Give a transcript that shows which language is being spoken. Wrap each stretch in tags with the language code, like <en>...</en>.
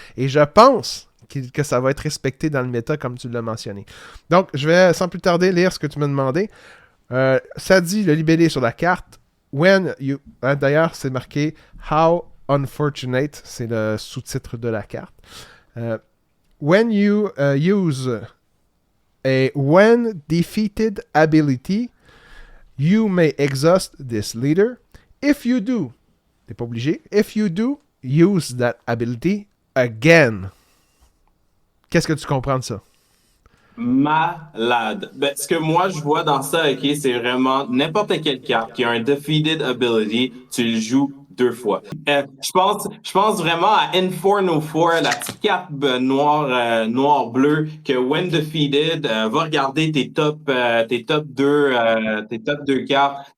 <fr>Et je pense que ça va être respecté dans le méta, comme tu l'as mentionné. Donc, je vais sans plus tarder lire ce que tu m'as demandé. Ça dit le libellé sur la carte. D'ailleurs, c'est marqué How Unfortunate, c'est le sous-titre de la carte.</fr> <en>Euh, when you use a when defeated ability, you may exhaust this leader. If you do,</en> <fr>t'es pas obligé.</fr> <en>If you do, use that ability again.</en> <fr>Qu'est-ce que tu comprends de ça? Malade. Ben, ce que moi je vois dans ça, ok, c'est vraiment n'importe quelle carte qui a un defeated ability, tu le joues deux fois. Je pense vraiment à Inferno 4, la petite carte noir-bleu, que when defeated, va regarder tes top 2 cartes.</fr>